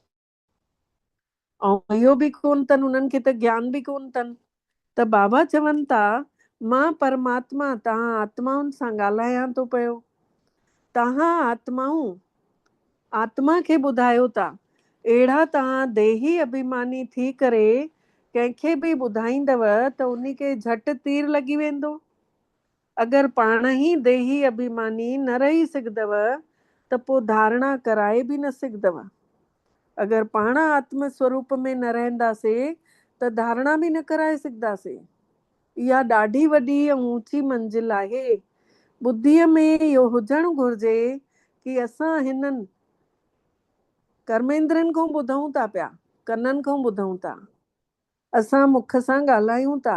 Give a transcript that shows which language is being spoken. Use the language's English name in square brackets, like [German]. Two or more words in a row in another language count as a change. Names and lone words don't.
[Sindhi] ऐं इहो बि कोन अथनि, उन्हनि खे त ज्ञान बि कोन अथनि। त बाबा चवनि था मां परमात्मा तव्हां आत्माउनि सां ॻाल्हायां थो पियो। तव्हां आत्माऊं आत्मा खे ॿुधायो था। अहिड़ा तव्हां देही अभिमानी थी करे कंहिंखे बि ॿुधाईंदव त उन खे झटि तीर लॻी वेंदो। अगरि पाण ई देही अभिमानी न रही सघंदव त पोइ धारणा कराए बि न सघंदव। अगरि पाण आत्म स्वरूप में न रहंदासीं त धारणा बि न कराए सघंदासीं। इहा ॾाढी वॾी ऐं ऊची मंज़िल आहे। ॿुद्धीअ में इहो हुजणु घुरिजे कि असां हिननि कर्मेंद्रनि खां ॿुधूं था पिया, कननि खां ॿुधूं था, असां मुख सां ॻाल्हायूं था।